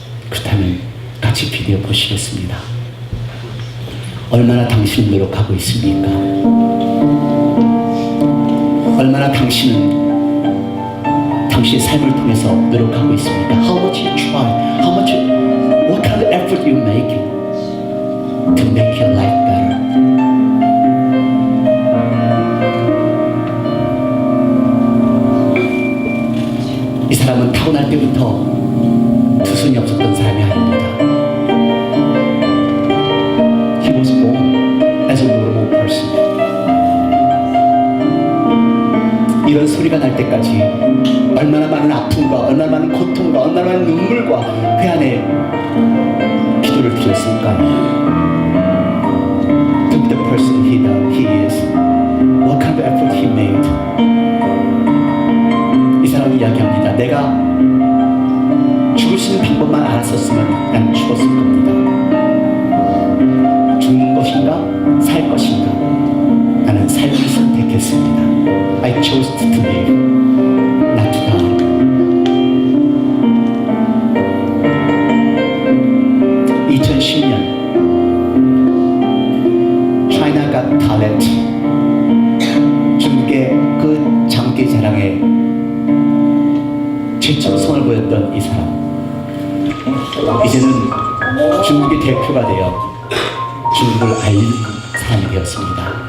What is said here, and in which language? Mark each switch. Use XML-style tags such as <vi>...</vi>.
<ko>그렇다면 같이 비디오 보시겠습니다. 얼마나 당신은 노력하고 있습니까? 얼마나 당신은 당신의 삶을 통해서 노력하고 있습니까?</ko> <en>How much you try? How much? What kind of effort you make to make your life better?</en> <ko>이 사람은 타고날 때부터 두 손이 없었던 사람이 아닙니다.</ko> <en>He was born as a normal person.</en> <ko>이런 소리가 날 때까지 얼마나 많은 아픔과 얼마나 많은 고통과 얼마나 많은 눈물과 그 안에 기도를 드렸을까요?</ko> <en>To be the person he is, what kind of effort he made.</en> <ko>이 사람은 이야기합니다. 내가 죽을 수 있는 방법만 알았었으면 난 죽었을 겁니다. 죽는 것인가 살 것인가, 나는 삶을 선택했습니다.</ko> <en>I chose to live, not to die.</en> <ko>2010년 China Got Talent, 중국의 그 장기 자랑에 최초로 손을 보였던 이 사람, 이제는 중국의 대표가 되어 중국을 알리는 사람이 되었습니다.</ko>